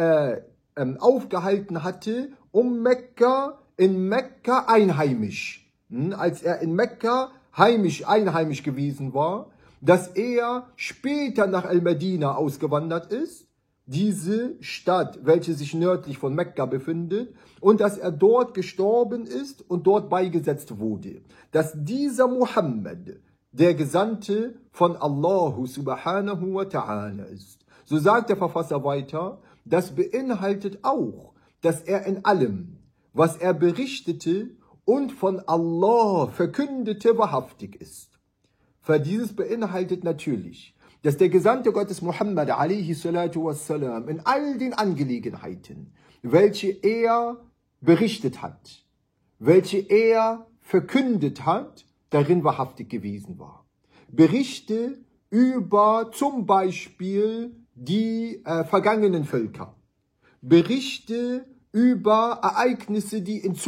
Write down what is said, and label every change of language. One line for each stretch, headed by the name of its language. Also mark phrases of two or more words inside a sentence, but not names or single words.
German: aufgehalten hatte, in Mekka einheimisch, als er in Mekka einheimisch gewesen war, dass er später nach Al-Medina ausgewandert ist, diese Stadt, welche sich nördlich von Mekka befindet, und dass er dort gestorben ist und dort beigesetzt wurde. Dass dieser Muhammad der Gesandte von Allah
Arabic: سبحانه وتعالى
German: ist. So sagt der Verfasser weiter, das beinhaltet auch, dass er in allem, was er berichtete und von Allah verkündete, wahrhaftig ist. Für dieses beinhaltet natürlich, dass der Gesandte Gottes Muhammad
Arabic: عليه الصلاة والسلام
German: in all den Angelegenheiten, welche er berichtet hat, welche er verkündet hat, darin wahrhaftig gewesen war. Berichte über zum Beispiel die vergangenen Völker, Berichte über Ereignisse, die in